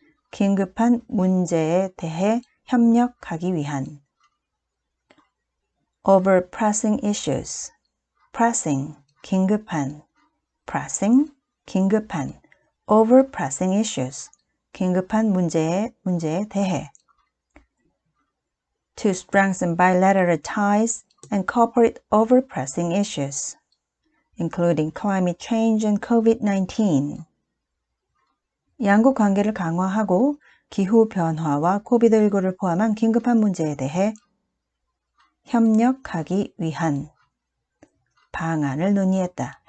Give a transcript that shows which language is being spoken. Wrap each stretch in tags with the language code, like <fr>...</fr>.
<ko>긴급한 문제에 대해 협력하기 위한.</ko> <en>over pressing issues.</en> <ko>pressing, 긴급한. pressing, 긴급한.</ko> <en>over pressing issues.</en> <ko>긴급한 문제에 대해.</ko> <en>to strengthen bilateral ties and cooperate over pressing issues, including climate change and COVID-19.</en> <ko>양국 관계를 강화하고 기후변화와 코비드19를 포함한 긴급한 문제에 대해 협력하기 위한 방안을 논의했다.</ko>